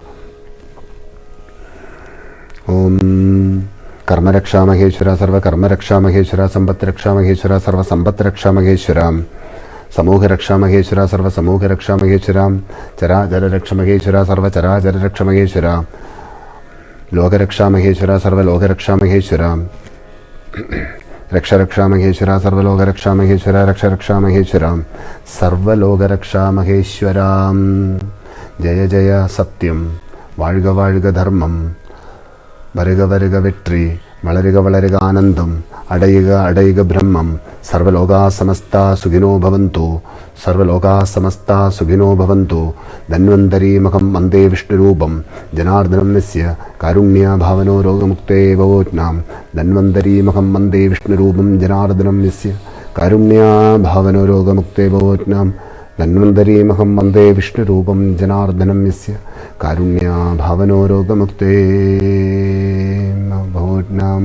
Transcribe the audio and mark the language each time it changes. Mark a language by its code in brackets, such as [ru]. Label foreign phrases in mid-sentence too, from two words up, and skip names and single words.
[sa] ഓം കർമ്മരക്ഷാ മഹേശ്വര സർവകർമ്മരക്ഷാ മഹേശ്വര സമ്പത്രക്ഷാ മഹേശ്വര സർവസമ്പത്രക്ഷാ മഹേശ്വര സമൂഹരക്ഷാ മഹേശ്വര സർവസമൂഹരക്ഷാ മഹേശ്വര ചരാചരരക്ഷ മഹേശ്വര സർവചരാചരരക്ഷ മഹേശ്വര ലോകരക്ഷാ മഹേശ്വര സർവലോകരക്ഷാ മഹേശ്വര രക്ഷരക്ഷാ മഹേശ്വര സർവലോകരക്ഷാ മഹേശ്വര രക്ഷരക്ഷാ മഹേശ്വര സർവലോകരക്ഷാ മഹേശ്വര. [ml] ജയ ജയ സത്യം, വാഴുക വാഴുക ധർമ്മം, വരുക വരുക വെട്രി, വളരുക വളരുക ആനന്ദം, അടയുക അടയുക ബ്രഹ്മം. [sa] സർവലോകാ സമസ്ത സുഖിനോ ഭവന്തു, സർവലോകാ സമസ്ത സുഖിനോ ഭവന്തു. ധന്വന്തരീമഹം വന്ദേ വിഷ്ണുരൂപം ജനാർദ്ദനം യസ്യ കാരുണ്യഭാവനോ രോഗമുക്തേ ഭവോജ്ഞാം. ധന്വന്തരീമഹം വന്ദേ വിഷ്ണുരൂപം ജനാർദ്ദനം യസ്യ കാരുണ്യഭാവനോ രോഗമുക്തേ ഭവോജ്ഞാം. ധന്വന്തരീമഹം വന്ദേ വിഷ്ണുരൂപം ജനാർദ്ദനം യസ്യ കാരുണ്യഭാവനോ രോഗമുക്തേ ഭവോജ്ഞാം.